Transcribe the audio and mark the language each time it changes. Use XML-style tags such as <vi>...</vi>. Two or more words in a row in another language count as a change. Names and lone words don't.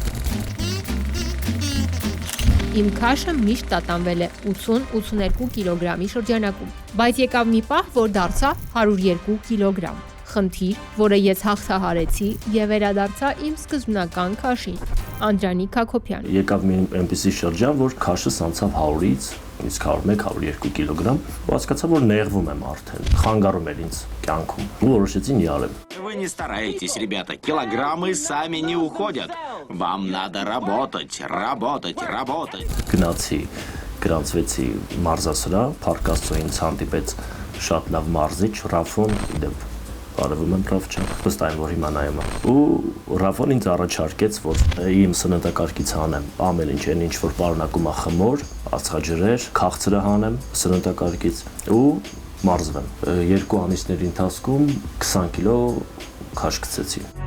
<hy>Իմ քաշը միշտ տատանվել է 80-82 կիլոգրամի շրջանակում, բայց եկավ մի պահ, որ դարձա 102 կիլոգրամ։ Խնդիր, որը ես հաղթահարեցի եւ վերադարձա իմ սկզբնական քաշին։ Անդրանիկ Հակոբյան։ Եկավ մի այնպիսի шրջան, որ քաշս անցավ 100-ից, իսկ 101-102 կիլոգրամ, ու հասկացա, որ նեղվում եմ արդեն, խանգարում էր ինձ կյանքում, ու որոշեցի նիարել։</hy> <ru>Вы не стараетесь, ребята, килограммы сами не уходят. Вам надо работать.</ru> <hy>Գնացի, գրանցվեցի մարզասրահ, Փառք Աստծո ինձ հանդիպեց շատ լավ մարզիչ Ռաֆոն, իդեպ բարևում եմ Ռաֆչան, վստահ եմ, որ հիմա նայում է։ Ու Ռաֆոն ինձ առաջարկեց, որ իմ սննդակարգից հանեմ ամեն ինչ, այն ինչ որ պարունակում է խմոր, ածխաջրեր, քաղցրը հանեմ սննդակարգից ու մարզվեմ։ 2 ամիսների ընթացքում 20 կիլո քաշ գցեցի։</hy>